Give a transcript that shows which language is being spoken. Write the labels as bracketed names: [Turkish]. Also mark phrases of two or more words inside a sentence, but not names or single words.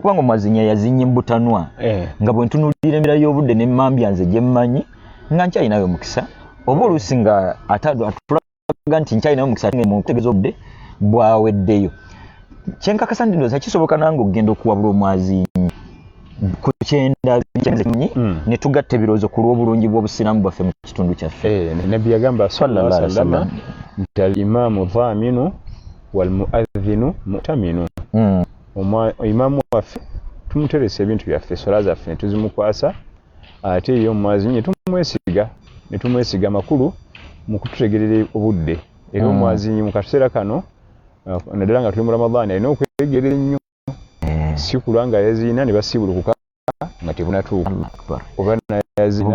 [Ganda] okuba nga omwazinya yazinya embutanwa nga bwe ntunuulira embeera y'obudde n'emmambya nze gye mmanyi nga nkyalinayo omukisa oba oluusi nga atulaga nti nkyalinayo omukisa mu kutegeeza obudde bwaweddeyo kyenkakasa ndi ndowooza kisoboka nange okugenda okuwabula omwazinyi ku kyenda ne tugatta ebirowoozo ku lw'obulungi bw'obusiraamu bwaffe mu kitundu kyaffe nabbi yagamba [Arabic] صلى الله عليه وسلم [Ganda] nti [Arabic] الإمام ضامن والمؤذن مؤتمن [Ganda] imaamu waffe tumuteresa ebintu byaffe sola zaffe ne tuzimukwasa ate ye omwazinyi ne tumwesiga makulu mu kututegerera obudde era omwazinyi mu kaseera kano naddala nga tuli mu Ramadhaani alina okwegerera ennyo si kulanga yaziina ne basibulukuka nga tebunatuuka oba nayaziina